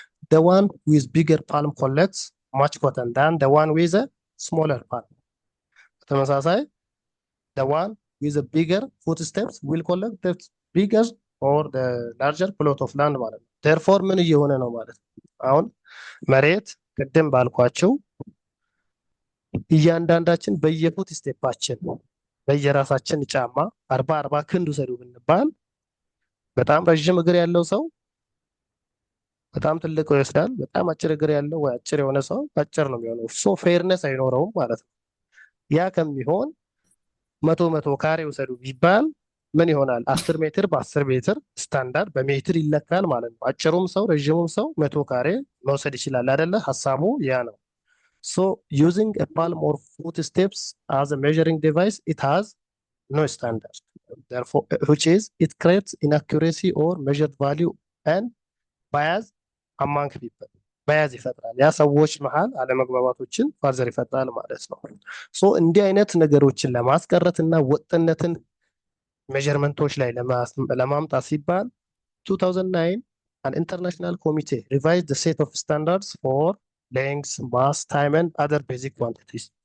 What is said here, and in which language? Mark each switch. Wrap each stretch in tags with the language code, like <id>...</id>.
<en>The one with bigger palm collects much cotton than the one with a smaller palm. ተመሳሳይ the one with a bigger footsteps will collect the bigger or the larger plot of land</en> <am>ማለት ነው።</am> <en>therefore</en> <am>ምን እየሆነ ነው ማለት ነው? አሁን መሬት ቅድም ባልኳቸው እያንዳንዳችን በየፉት ስቴፓችን በየራሳችን ጫማ 40 ክንድ ውሰዱ ብንባል በጣም ረዥም እግር ያለው ሰው በጣም ትልቅ ይወስዳል። በጣም አጭር እግር ያለው ወይ አጭር የሆነ ሰው አጭር ነው የሚሆነው። ሶ ፌርነስ አይኖረውም ማለት ነው። ያ ከሚሆን 100 ካሬ ውሰዱ ቢባል ምን ይሆናል? 10 ሜትር በ10 ሜትር ስታንዳርድ በሜትር ይለካል ማለት ነው። አጭሩም ሰው ረዥሙም ሰው 100 ካሬ መውሰድ ይችላል አይደለ? ሀሳቡ ያ ነው።</am> <en>So using a palm or foot steps as a measuring device, it has no standard. Therefore, which is it creates inaccuracy or measured value and bias among people.</en> <am>ባያዝ ይፈጥራል። ያ ሰዎች መሀል አለመግባባቶችን ፋርዘር ይፈጥራል ማለት ነው። ሶ እንዲህ አይነት ነገሮችን ለማስቀረት እና ወጥነትን ሜዥርመንቶች ላይ ለማምጣት ሲባል</am> <en>2009 an international committee revised the set of standards for length, mass, time and other basic quantities.</en>